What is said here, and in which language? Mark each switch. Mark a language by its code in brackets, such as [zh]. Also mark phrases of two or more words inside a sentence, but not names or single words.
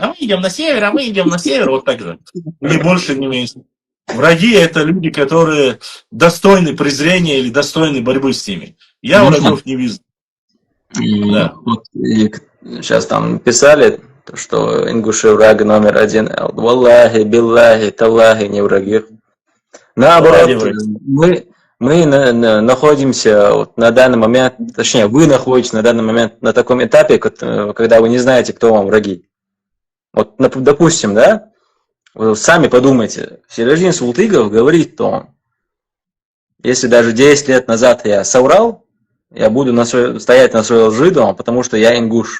[ru] А мы идем на север, вот так же. Ни больше, ни меньше. Враги — это люди, которые достойны презрения или достойны борьбы с ними. Я врагов не вижу. Да. И сейчас там писали, что ингуши враг номер один. [ar] والله، بالله، تالله, [ru] не враги. Наоборот, мы находимся вот на данный момент, точнее, вы находитесь на данный момент на таком этапе, когда вы не знаете, кто вам враги. Вот, допустим, да, вы сами подумайте, Сележдин Султыгов говорит, то если даже 10 лет назад я соврал, я буду стоять на своей лжи дома, потому что я ингуш.